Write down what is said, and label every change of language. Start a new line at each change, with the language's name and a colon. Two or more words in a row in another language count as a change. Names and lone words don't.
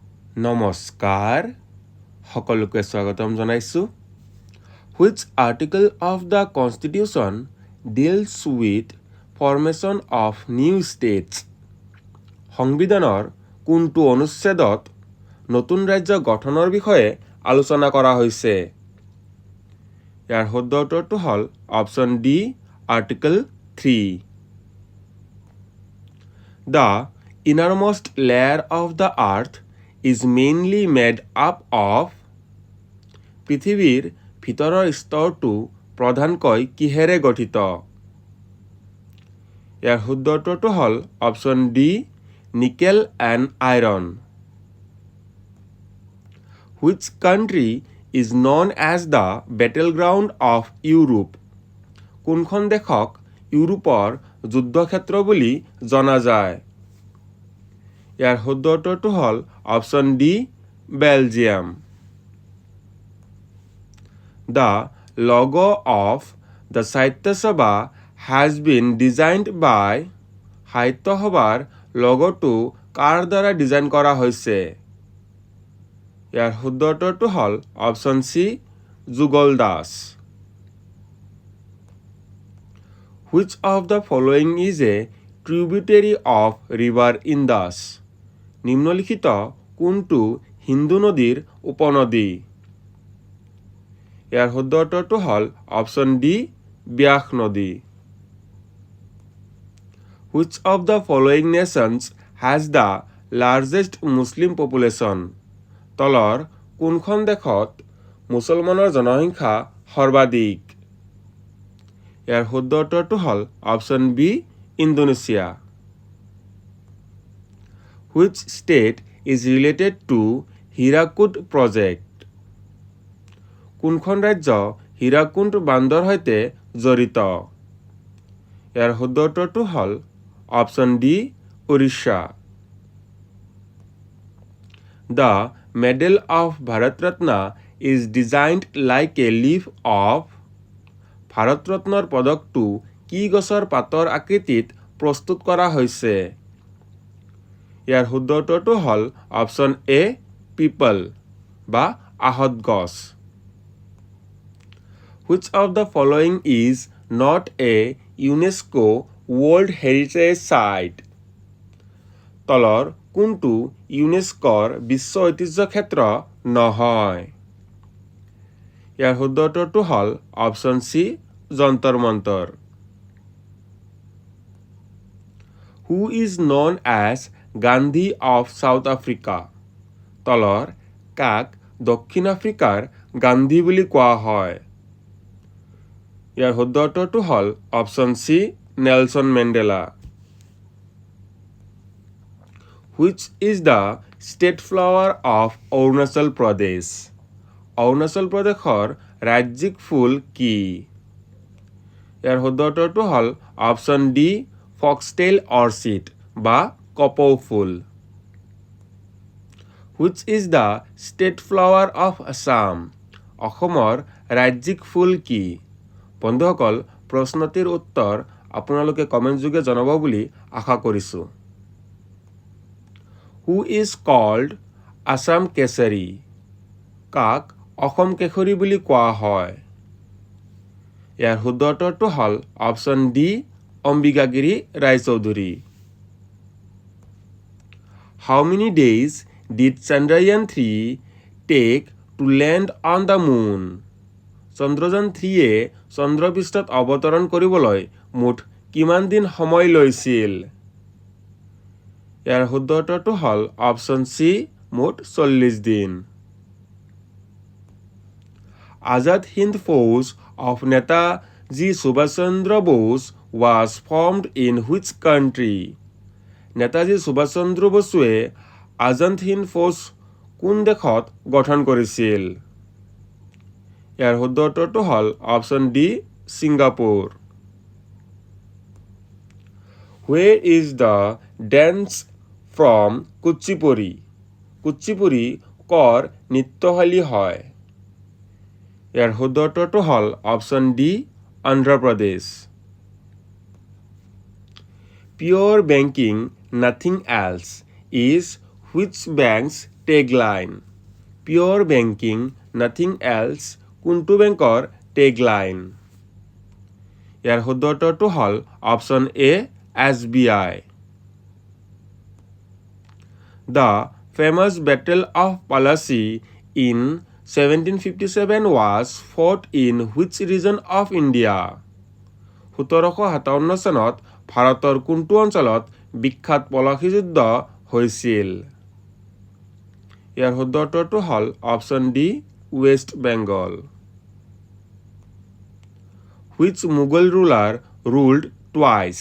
Assamese: নমস্কাৰ সকলোকে স্বাগতম জনাইছোঁ
English: Which article of the Constitution deals with formation of new states?
Assamese: সংবিধানৰ কোনটো অনুচ্ছেদত নতুন ৰাজ্য গঠনৰ বিষয়ে আলোচনা কৰা হৈছে ইয়াৰ শুদ্ধ উত্তৰটো হ'ল
English: option D article 3 The innermost layer of the earth is mainly made up of
Assamese: পৃথিৱীৰ ভিতৰৰ স্তৰটো প্ৰধানকৈ কিহেৰে গঠিত ইয়াৰ শুদ্ধ উত্তৰটো হ'ল
English: option D nickel and iron Which country is known as the battleground of Europe?
Assamese: কোনখন দেশক ইউৰোপৰ যুদ্ধক্ষেত্ৰ বুলি জনা যায় ইয়াৰ শুদ্ধ উত্তৰটো হ'ল অপশ্যন ডি বেলজিয়াম
English: The logo of the Sahitya Sabha has been designed by
Assamese: সাহিত্য সভাৰ লগটো কাৰ দ্বাৰা ডিজাইন কৰা হৈছে ইয়াৰ শুদ্ধ উত্তৰটো হ'ল অপশ্যন চি যুগল দাস
English: Which of the following is a tributary of river Indus?
Assamese: নিম্নলিখিত কোনটো হিন্দু নদীৰ উপনদী ইয়াৰ শুদ্ধ উত্তৰটো হ'ল
English: option D
Assamese: ব্যাস নদী
English: Which of the following nations has the largest Muslim population?
Assamese: তলৰ কোনখন দেশত মুছলমানৰ জনসংখ্যা সৰ্বাধিক ইয়াৰ শুদ্ধ উত্তৰটো হ'ল
English: option B
Assamese: ইণ্ডোনেছিয়া
English: Which state is related to Hirakud project?
Assamese: কোনখন ৰাজ্য হীৰাকুণ্ড বান্ধৰ সৈতে জড়িত ইয়াৰ শুদ্ধ উত্তৰটো হ'ল
English: option D
Assamese: উৰিষ্যা
English: The medal of Bharat Ratna is designed like a leaf of
Assamese: ভাৰত ৰত্নৰ পদকটো কি গছৰ পাতৰ আকৃতিত প্ৰস্তুত কৰা হৈছে ইয়াৰ শুদ্ধ উত্তৰটো হ'ল অপশ্যন এ পিপল বা আহত গছ
English: Which of the following is not a UNESCO World Heritage Site?
Assamese: তলৰ কোনটো ইউনেস্কোৰ বিশ্ব ঐতিহ্য ক্ষেত্ৰ নহয় ইয়াৰ শুদ্ধ উত্তৰটো হ'ল
English: option C
Assamese: যন্তৰ মন্তৰ
English: Who is known as Gandhi of South Africa?
Assamese: তলৰ কাক দক্ষিণ আফ্ৰিকাৰ গান্ধী বুলি কোৱা হয় ইয়াৰ শুদ্ধ উত্তৰটো হ'ল
English: option C
Assamese: নেলছন মেণ্ডেলা
English: Which is the state flower of Arunachal Pradesh?
Assamese: অৰুণাচল প্ৰদেশৰ ৰাজ্যিক ফুল কি ইয়াৰ শুদ্ধ উত্তৰটো হ'ল
English: option D foxtail orchid
Assamese: বা কপৌ ফুল
English: Which is the state flower of Assam?
Assamese: অসমৰ ৰাজ্যিক ফুল কি বন্ধুসকল প্ৰশ্নটিৰ উত্তৰ আপোনালোকে কমেণ্ট যোগে জনাব বুলি আশা কৰিছোঁ
English: Who is called Assam Kesari?
Assamese: কাক অসম কেশৰী বুলি কোৱা হয় ইয়াৰ শুদ্ধ উত্তৰটো হ'ল
English: option D
Assamese: অম্বিকাগিৰি ৰায়চৌধুৰী
English: How many days did Chandrayaan 3 take to land on the moon?
Assamese: চন্দ্ৰযান 3-এ চন্দ্ৰপৃষ্ঠত অৱতৰণ কৰিবলৈ মুঠ কিমান দিন সময় লৈছিল ইয়াৰ শুদ্ধ উত্তৰটো হ'ল
English: option C
Assamese: মুঠ 40 দিন
English: Azad Hind Force of Netaji Subhash Chandra Bose was formed in which country?
Assamese: নেতাজী সুভাষ চন্দ্ৰ বসুৱে আজাদ হিন্দ ফৌজ কোন দেশত গঠন কৰিছিল ইয়াৰ শুদ্ধ উত্তৰটো হ'ল
English: option D
Assamese: ছিংগাপুৰ
English: Where is the dance from
Assamese: কুচিপুড়ি কুচিপুড়ি কৰ নৃত্যশৈলী হয় ইয়াৰ শুদ্ধ উত্তৰটো হ'ল অপশ্যন ডি অন্ধ্ৰপ্ৰদেশ
English: Pure banking, nothing else, is Which bank's tagline? Pure banking, nothing else.
Assamese: কোনটো বেংকৰ টেগলাইন? ইয়াৰ শুদ্ধ উত্তৰটো হ'ল
English: option A
Assamese: SBI.
English: The famous Battle of Plassey in 1757 was fought in which region of India?
Assamese: 1757 চনত ভাৰতৰ কোনটো অঞ্চলত বিখ্যাত পলাশী যুদ্ধ হৈছিল? ইয়াৰ শুদ্ধ উত্তৰটো হ'ল
English: option D West Bengal. Which Mughal ruler ruled twice?